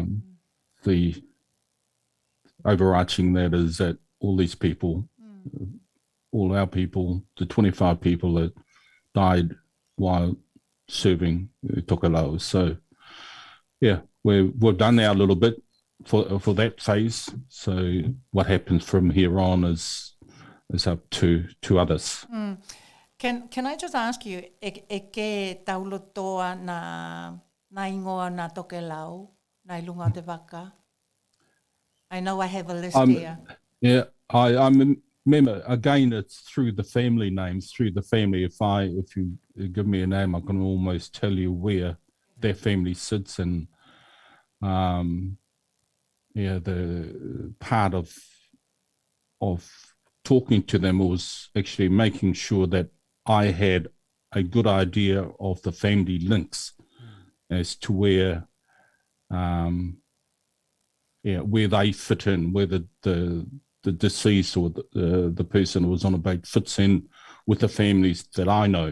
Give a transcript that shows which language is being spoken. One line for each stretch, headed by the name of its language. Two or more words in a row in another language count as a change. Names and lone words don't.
English: The overarching that is that all these people, all our people, the 25 people that died while serving Tokelau. So, yeah, we've done our little bit for that phase. So what happens from here on is up to others. Can I just ask you,
Tokelau: e ke taulotoa na ingoa na Tokelau, na ilunga te waka?
English: I know I have a list here. Yeah, I remember, again, it's through the family names, through the family. If you give me a name, I can almost tell you where their family sits. And the part of talking to them was actually making sure that I had a good idea of the family links as to where they fit in, where the deceased or the person who was on a boat fits in with the families that I know.